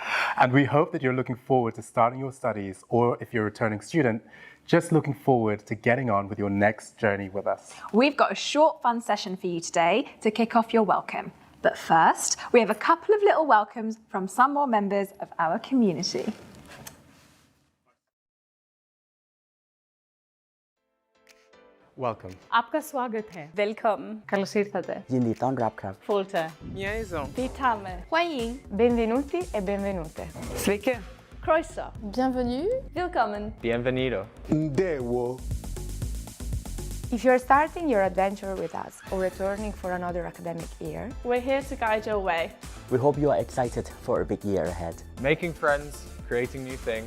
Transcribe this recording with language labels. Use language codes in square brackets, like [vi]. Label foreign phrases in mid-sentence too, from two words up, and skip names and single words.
[en] And we hope that you're looking forward to starting your studies, or if you're a returning student, just looking forward to getting on with your next journey with us. We've got a short fun session for you today to kick off your welcome. But first, we have a couple of little welcomes from some more members of our community. Welcome. [hi] आपका स्वागत है. [da] Velkommen. [el] Καλώς ήρθατε. [th] ยินดีต้อนรับครับ Forte. [cs] Vitame. [it] 欢迎. Benvenuti e benvenute. [lt] Sveiki. [cy] Croeso. [fr] Bienvenue. Willkommen. [es] Bienvenido. [ig] Ndewo. [en] If you're starting your adventure with us or returning for another academic year, We're here to guide your way. We hope you are excited for a big year ahead. Making friends, creating new things.